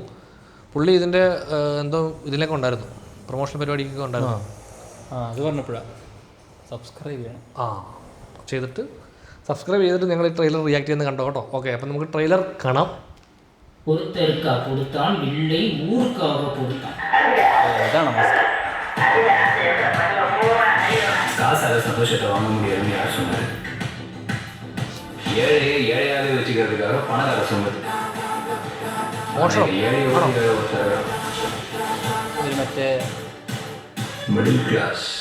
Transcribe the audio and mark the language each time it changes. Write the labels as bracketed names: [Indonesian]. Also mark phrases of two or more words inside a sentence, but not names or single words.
[Malayalam] പുള്ളി ഇതിൻ്റെ എന്തോ ഇതിലേക്ക് ഉണ്ടായിരുന്നു, പ്രൊമോഷൻ പരിപാടിക്കൊക്കെ ഉണ്ടായിരുന്നു. അത് പറഞ്ഞപ്പോഴാണ് സബ്സ്ക്രൈബ് ചെയ്യണം. ചെയ്തിട്ട് സബ്സ്ക്രൈബ് ചെയ്തിട്ട് ഞങ്ങൾ ഈ ട്രെയിലർ റിയാക്ട് ചെയ്യുന്നത് കണ്ടോ കേട്ടോ. ഓക്കെ, അപ്പം നമുക്ക് ട്രെയിലർ കാണാം. ഇതാണ് മാസ്ക്. [Tamil] காசால சந்தோஷத்தை வாங்க முடியாதுன்னு யார் சொன்னாரு? ஏழையை ஏழையாவே வச்சுக்கிறதுக்காக பணக்கார சொன்னது. [Malayalam] മറ്റേ [English] middle class